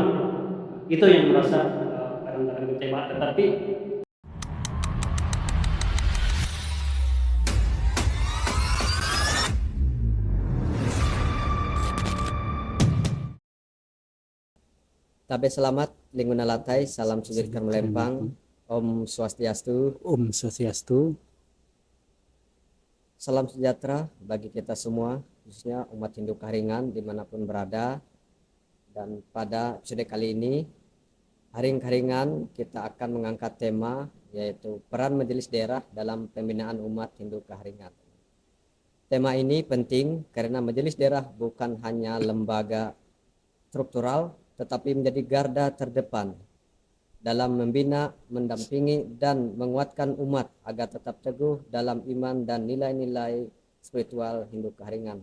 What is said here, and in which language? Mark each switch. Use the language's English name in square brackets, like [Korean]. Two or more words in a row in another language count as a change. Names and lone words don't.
[Indonesian] Itu yang merasa kadang-kadang kecewa. Tetapi Tabe selamat, [Ngaju] Linguna Latai, salam sujud Melempang, [Sanskrit] Om Swastiastu, Om Swastiastu. [Indonesian] salam sejahtera bagi kita semua, khususnya umat Hindu Karingan dimanapun berada. Dan pada episode kali ini, Haring Karingan kita akan mengangkat tema yaitu peran majelis daerah dalam pembinaan umat Hindu Karingan. Tema ini penting karena majelis daerah bukan hanya lembaga struktural, tetapi menjadi garda terdepan dalam membina, mendampingi, dan menguatkan umat agar tetap teguh dalam iman dan nilai-nilai spiritual Hindu Karingan.